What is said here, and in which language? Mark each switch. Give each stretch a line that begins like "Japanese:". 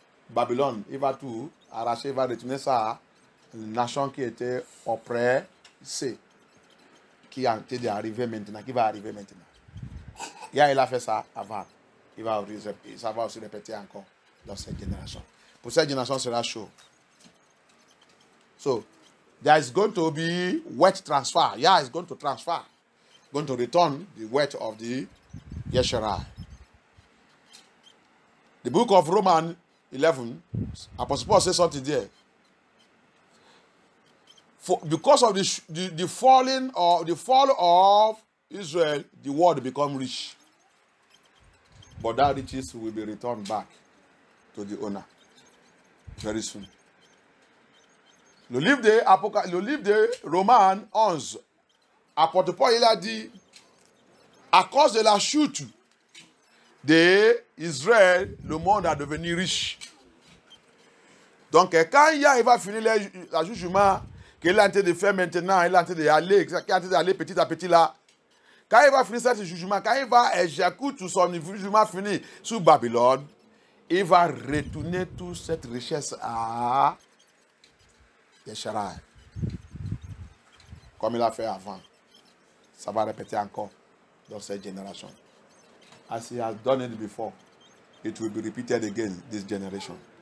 French: Babylone, il va tout arracher, il va retenir ça à une nation qui était oppressée, qui a été d'arriver maintenant, qui va arriver maintenant. Il a fait ça avant. Ça va aussi répéter encore dans cette génération. Pour cette génération, sera chaud.
English: So, there is going to be wealth transfer. Yah is going to transfer. Going to return the wealth of the Yesharai. The book of Romans 11, Apostle Paul says something there. Because of the fall of Israel, the world become rich. But that riches will be returned back to the owner very soon.
French: Le livre de Romains 11, Apôtre Paul il a dit, à cause de la chute d'Israël, le monde a devenu riche. Donc, quand il va finir le jugement qu'il est en train de faire maintenant, il est en train d'aller petit à petit là, quand il va finir ce jugement, quand il va exécuter son jugement fini sur Babylone, il va retourner toute cette richesse à Yesharai. Comme il a fait avant. Ça va répéter encore dans cette génération.
English: As he has done it before, it will be repeated again this generation.